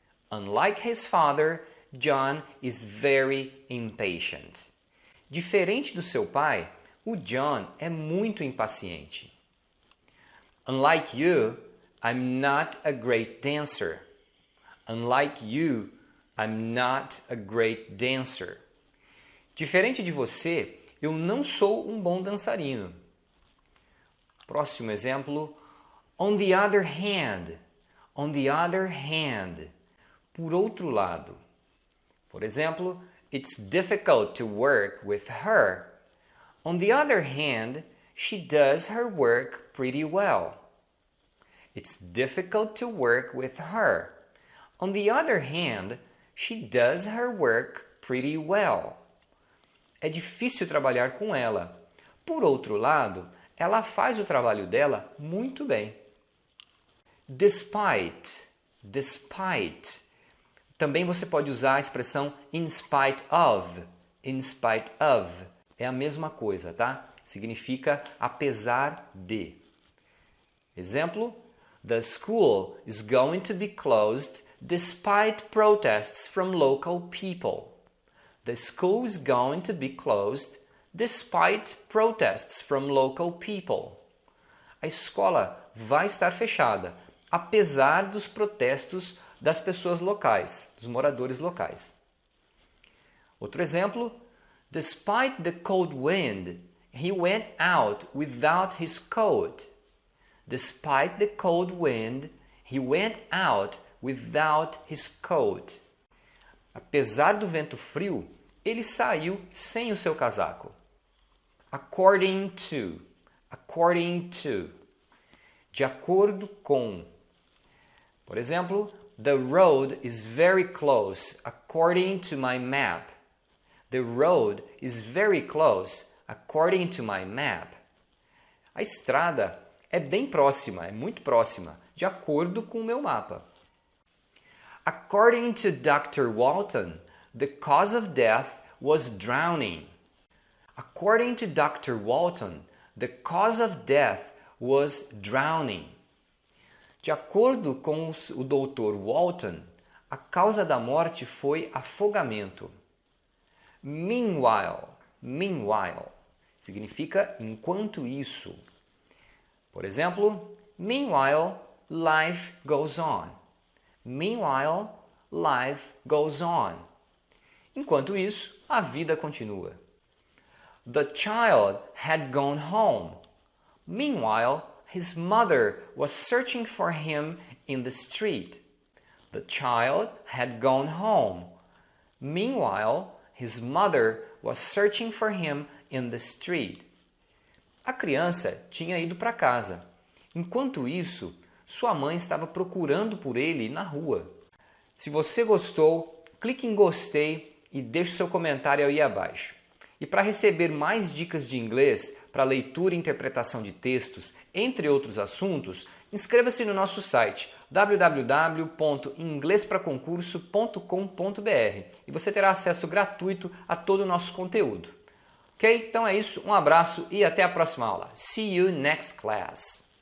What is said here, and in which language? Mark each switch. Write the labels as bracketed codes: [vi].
[en] Unlike his father, John is very impatient. [pt] Diferente do seu pai, o John é muito impaciente. [en] Unlike you, I'm not a great dancer. Unlike you, I'm not a great dancer. [pt] Diferente de você, eu não sou um bom dançarino. Próximo exemplo. [en] On the other hand. On the other hand. [pt] Por outro lado. Por exemplo, [en] it's difficult to work with her. On the other hand, she does her work pretty well. It's difficult to work with her. On the other hand, she does her work pretty well. [pt] É difícil trabalhar com ela. Por outro lado, ela faz o trabalho dela muito bem. [en] Despite. Despite. [pt] Também você pode usar a expressão [en] in spite of. In spite of. [pt] É a mesma coisa, tá? Significa apesar de. Exemplo. [en] The school is going to be closed despite protests from local people. The school is going to be closed despite protests from local people. [pt] A escola vai estar fechada, apesar dos protestos das pessoas locais, dos moradores locais. Outro exemplo. [en] Despite the cold wind, he went out without his coat. Despite the cold wind, he went out without his coat. [pt] Apesar do vento frio, ele saiu sem o seu casaco. [en] According to. According to. [pt] De acordo com. [en] Por exemplo, the road is very close according to my map. The road is very close according to my map. [pt] A estrada é bem próxima, é muito próxima, de acordo com o meu mapa. [en] According to Dr. Walton, the cause of death was drowning. According to Dr. Walton, the cause of death was drowning. [pt] De acordo com o Dr. Walton, a causa da morte foi afogamento. [en] Meanwhile. Meanwhile [pt] significa enquanto isso. Por exemplo, [en] meanwhile, life goes on. Meanwhile, life goes on. [pt] Enquanto isso, a vida continua. [en] The child had gone home. Meanwhile, his mother was searching for him in the street. The child had gone home. Meanwhile, his mother was searching for him in the street. [pt] A criança tinha ido para casa. Enquanto isso, sua mãe estava procurando por ele na rua. Se você gostou, clique em gostei e deixe seu comentário aí abaixo. E para receber mais dicas de inglês para leitura e interpretação de textos, entre outros assuntos, inscreva-se no nosso site www.inglespraconcurso.com.br e você terá acesso gratuito a todo o nosso conteúdo. Ok? Então é isso, um abraço e até a próxima aula. [en] See you next class!